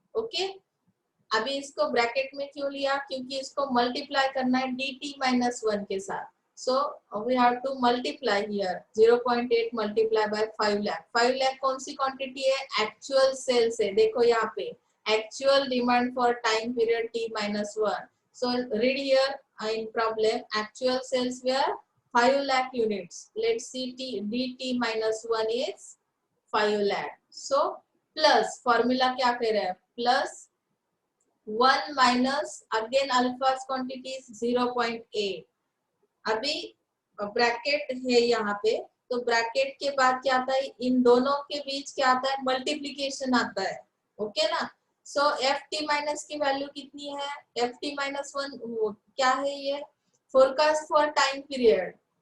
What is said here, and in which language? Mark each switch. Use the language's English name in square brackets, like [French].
[Hindi] Okay, अभी इसको bracket में क्यों लिया, क्योंकि इसको मल्टीप्लाई करना है dt माइनस वन के साथ। [English] So we have to multiply here 0.8 multiply by 5 lakh. [Hindi] 5 lakh कौन सी क्वांटिटी है, एक्चुअल सेल से। देखो यहाँ पे [English] Actual demand for time period t minus one. So read here in problem actual sales were 5 lakh units. Let's see dt minus 1 is 5 lakh. So plus formula [Hindi] क्या कह रहा है, [English] plus 1 minus again alpha's quantity is 0.8। [Hindi] अभी bracket है यहाँ पे, तो bracket के बाद क्या आता है, इन दोनों के बीच क्या आता है, मल्टीप्लीकेशन आता है। ओके ना। सो एफ टी माइनस की वैल्यू कितनी है, एफ टी माइनस वन क्या है, ये [English] Forecast for time period.